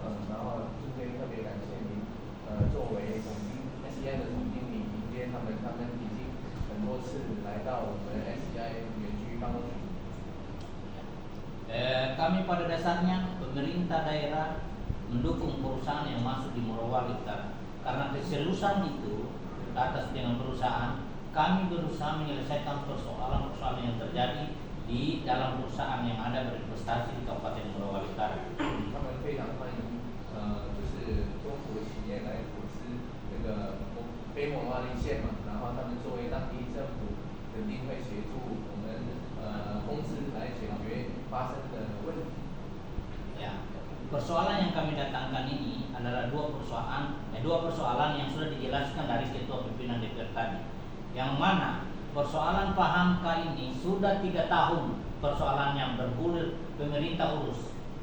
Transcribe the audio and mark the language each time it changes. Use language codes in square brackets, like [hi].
[zh] 然后今天特别感谢您，作为总经 SEI 的总经理，迎接他们已经很多次来到我们 SEI 园区办公室。 [id] Kami pada dasarnya pemerintah daerah mendukung perusahaan yang masuk di Morowali Utara. Karena keseriusan itu atas dengan perusahaan, kami berusaha menyelesaikan persoalan-persoalan yang terjadi di dalam perusahaan yang ada berinvestasi di Kabupaten Morowali Utara. [zh] 他们非常欢迎，就是中国企业来投资这个北蒙瓦利县嘛，然后他们作为当地政府，肯定会协助我们公司来解决发生的问题。 [id] Ya, persoalan yang kami datangkan ini adalah dua persoalan yang sudah dijelaskan dari Ketua Pimpinan DPR tadi. Yang mana persoalan paham K ini sudah 3 tahun persoalannya bergulir pemerintah urus.